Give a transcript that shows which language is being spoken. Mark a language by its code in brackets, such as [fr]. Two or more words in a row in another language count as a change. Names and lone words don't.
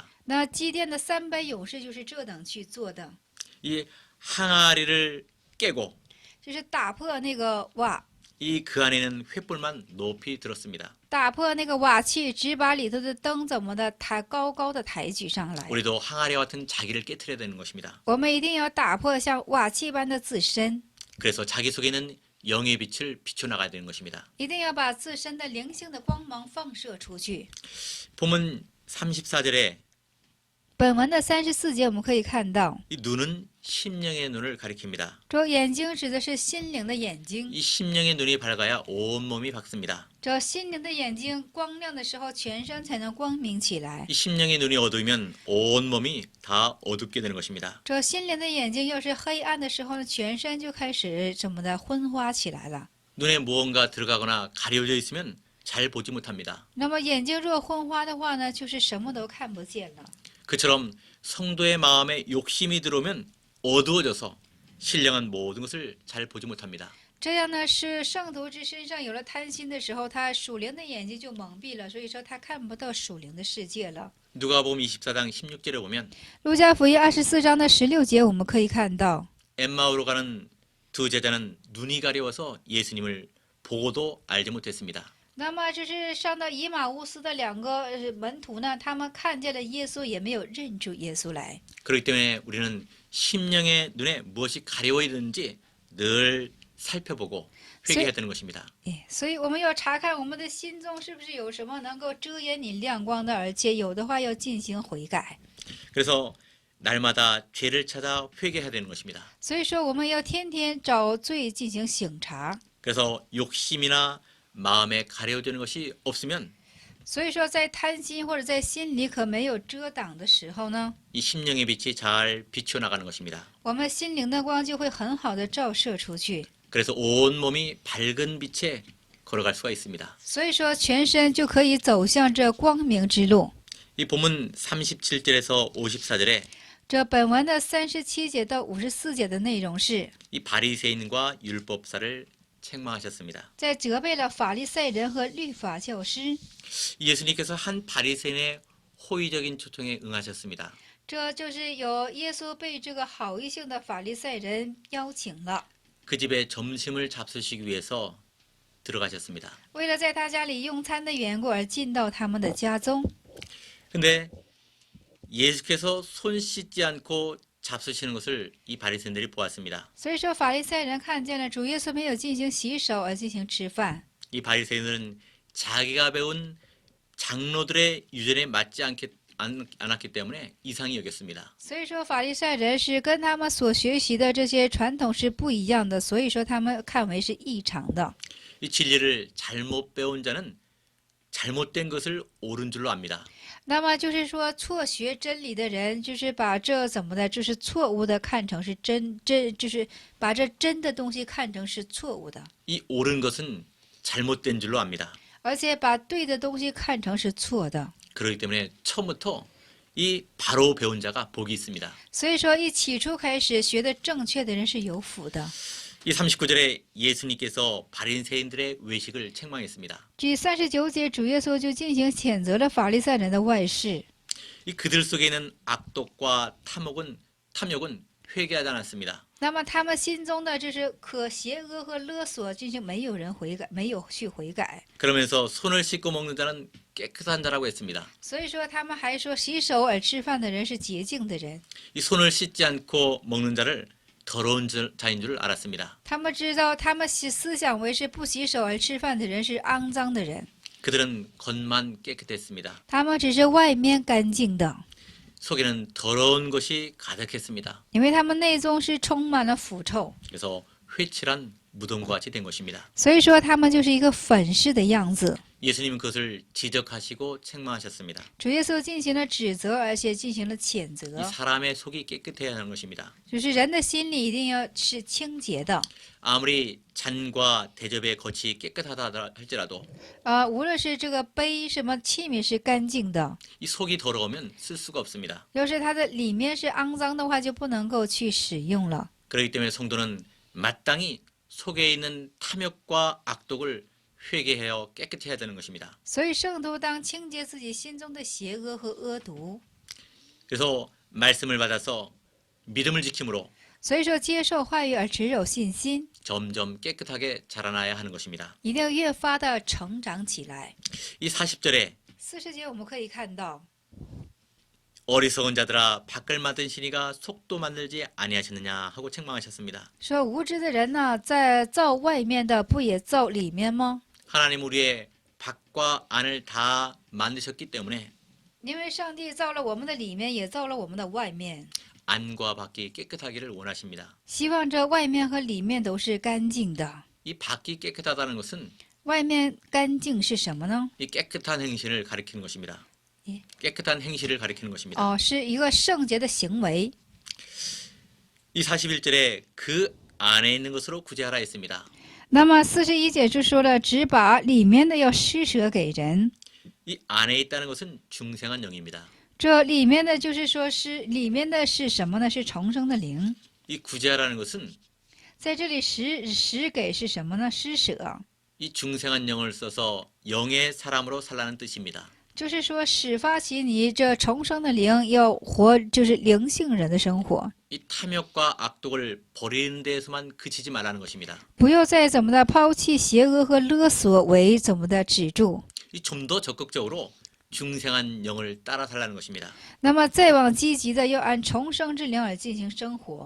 [zh] 那基甸的300勇士就是这等去做的， [ko] 이 항아리를 깨고 [zh] 就是打破那个瓦， [ko] 이 그 안에는 횃불만 높이 들었습니다. [zh] 打破那个瓦器，只把里头的灯怎么的高高的抬举上来。 [ko] 우리도 항아리와 같은 자기를 깨트려야 되는 것입니다. [zh] 我们一定要打破像瓦器般的自身， [ko] 그래서 자기 속에 있는 영의 빛을 비춰나가야 되는 것입니다. [zh] 一定要把自身的灵性的光芒放射出去。 [ko] 본문 34절에 [zh] 本文的34节我们可以看到， [ko] 이 눈은 심령의 눈을 가리킵니다. [zh] 这眼睛指的是心灵的眼睛， [ko] 이 심령의 눈이 밝아야 온몸이 밝습니다. [zh] 这心灵的眼睛光亮的时候，全身才能光明起来。 [ko] 이 심령의 눈이 어두우면 온몸이 다 어둡게 되는 것입니다. [zh] 这心灵的眼睛要是黑暗的时候呢，全身就开始怎么的昏花起来了。 [ko] 눈에 무언가 들어가거나 가려져 있으면 잘 보지 못합니다. [zh] 那么眼睛若昏花的话呢，就是什么都看不见了。 [ko] 그처럼 성도의 마음에 욕심이 들어오면 어두워져서 신령한 모든 것을 잘 보지 못합니다. [zh] 这样呢，是圣徒之身上有了贪心的时候，他属灵的眼睛就蒙蔽了，所以说他看不到属灵的世界了。 [ko] 누가복음 24장 16절에 보면 [zh] 路加福音24章的16节，我们可以看到， [ko] 엠마오로 가는 두 제자는 눈이 가려워서 예수님을 보고도 알지 못했습니다. [zh] 那么就是上到以马乌斯的2个门徒呢，他们看见了耶稣，也没有认出耶稣来。 [ko] 그렇기 때문에 우리는 심령의 눈에 무엇이 가려워 있는지 늘 살펴보고 회개해야 되는 것입니다. [zh] 所以我们要查看我们的心中是不是有什么能够遮掩你亮光的，而且有的话要进行悔改。 [ko] 그래서 날마다 죄를 찾아 회개해야 되는 것입니다. [zh] 所以说我们要天天找罪进行省察。 [ko] 그래서 욕심이나 마음에 가려지는 것이 없으면 [zh] 所以说在贪心或者在心里可没有遮挡的时候呢， [ko] 이 심령의 빛이 잘 비춰 나가는 것입니다. [zh] 我们心灵的光就会很好的照射出去。 [ko] 그래서 온 몸이 밝은 빛에 걸어갈 수가 있습니다. [zh] 所以说全身就可以走向这光明之路。 [ko] 이 본문 37절에서 54절에 [zh] 这本文的37节到54节的内容是 [ko] 이 바리새인과 율법사를 책망하셨습니다. [zh] 在责备了法利赛人和律法教师。 [ko] 예수님께서 한 바리새인의 호의적인 초청에 응하셨습니다. [zh] 这就是有耶稣被这个好意性的法利赛人邀请了， [ko] 그 집에 점심을 잡수시기 위해서 들어가셨습니다. [zh] 为了在他家里用餐的缘故而进到他们的家中。 [ko] 근데 예수께서 손 씻지 않고 잡수시는 것을 이 바리새인들이 보았습니다. [zh] 所以说法利赛人看见了主耶稣没有进行洗手而进行吃饭， [ko] 이 바리새인들은 자기가 배운 장로들의 유전에 맞지 않았기 때문에 이상히 여겼습니다. [zh] 所以说法利赛人是跟他们所学习的这些传统是不一样的，所以说他们看为是异常的。 [ko] 이 진리를 잘못 배운 자는 잘못된 것을 옳은 줄로 압니다. [zh] 那么就是说，错学真理的人，就是把这怎么的，就是错误的看成是真，就是把这真的东西看成是错误的， [ko] 이 옳은 것은 잘못된 줄로 압니다. [zh] 而且把对的东西看成是错的。 [ko] 그렇기 때문에 처음부터 이 바로 배운 자가 복이 있습니다. [zh] 所以说，一起初开始学的正确的人是有福的。 [ko] 이 39절에 예수님께서 바리새인들의 외식을 책망했습니다. [zh] 第39节，主耶稣就进行谴责了法利赛人的外事。 [ko] 이 그들 속에 있는 악독과 탐욕은 회개하지 않았습니다. [zh] 那么他们心中的就是可邪恶和勒索，进行没有人悔改，没有去悔改。 [ko] 그러면서 손을 씻고 먹는 자는 깨끗한 자라고 했습니다. [zh] 所以说，他们还说洗手而吃饭的人是洁净的人。 [ko] 이 손을 씻지 않고 먹는 자를 더러운 자인 줄 알았습니다. [zh] 他们知道，他们思想为是不洗手而吃饭的人是肮脏的人， [ko] 그들은 겉만 깨끗했습니다. [zh] 他们只是外面干净的， [ko] 속에는 더러운 것이 가득했습니다. [zh] 因为他们内中是充满了腐臭， [ko] 그래서 회칠한 무덤과 같이 된 것입니다. [zh] 所以说他们就是一个粉饰的样子。 [ko] 예수님은 그것을 지적하시고 책망하셨습니다. [zh] 主耶稣进行了指责，而且进行了谴 [ko] 이 [zh] 责， [ko] 사람의 속이 깨끗해야 하는 것입니다. [zh] 就是人的心里一定要是清洁的。 [ko] 아무리 잔과 대접의 겉이 깨끗하다 할지라도 [zh] 无论是这个杯什么器皿是干净的， [ko] 이 속이 더러우면 쓸 수가 없습니다. [zh] 要是它的里面是肮脏的话，就不能够去使用了。 [ko] 그렇기 때문에 성도는 마땅히 속에 있는 탐욕과 악독을 회개하여 깨끗해야 되는 것입니다. [zh] 所以圣徒当清洁自己心中的邪恶和恶毒。 [ko] 그래서 말씀을 받아서 믿음을 지킴으로 [zh] 所以说，接受话语而持有信心， [ko] 점점 깨끗하게 자라나야 하는 것입니다. [zh] 一定要越发的成长起来。 [ko] 이 40절에 [zh] 40 节我们可以看到， [ko] 어리석은 자들아 밖을 만든 신이가 속도 만들지 아니하셨느냐 하고 책망하셨습니다. [zh] 说无知的人呢，在造外面的，不也造里面吗？ [ko] 하나님 우리의 밖과 안을 다 만드셨기 때문에 [zh] 因为上帝造了我们的里面，也造了我们的外面， [ko] 안과 밖이 깨끗하기를 원하십니다. [zh] 希望这外面和里面都是干净的。 [ko] 이 밖이 깨끗하다는 것은 [zh] 外面干净是什么呢？ [ko] 이 깨끗한 행실을 가리키는 것입니다. 예. 깨끗한 행실을 가리키는 것입니다. [zh] 是一个圣洁的行为。 [ko] 이 41절에 그 안에 있는 것으로 구제하라 했습니다. [zh] 那么41节就说了，只把里面的要施舍给人。 [ko] 이 안에 있다는 것은 중생한 영입니다. [zh] 这里面的就是说是里面的是什么呢？是重生的灵。 [ko] 이 구제하라는 것은 [zh] 在这里施给是什么呢？施舍， [ko] 이 중생한 영을 써서 영의 사람으로 살라는 뜻입니다. [zh] 就是说始发起你这重生的灵要活，就是灵性人的生活， [ko] 이 탐욕과 악독을 버리는 데에서만 그치지 말라는 것입니다. [zh] 不要再怎么的抛弃邪恶和勒索为怎么的止住。 [ko] 이 좀 더 적극적으로 중생한 영을 따라 살라는 것입니다. [zh] 那么再往积极的要按重生之灵而进行生活，